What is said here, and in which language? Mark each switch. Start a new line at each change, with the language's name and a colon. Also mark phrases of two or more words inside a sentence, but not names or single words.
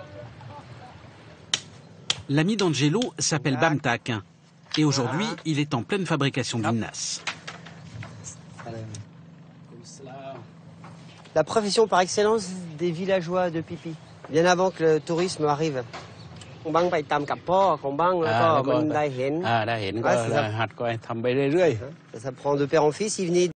French: L'ami d'Angelo s'appelle Bamtak. Et aujourd'hui, il est en pleine fabrication d'une nasse. La profession par excellence des villageois de Phi Phi. Bien avant que le tourisme arrive.
Thai: บางไปตามกับพ่อของบางแล้วก็มันได้เห็น ได้เห็นก็หัดก็ทำไปเรื่อย
French: Ça prend de père en fils, il venait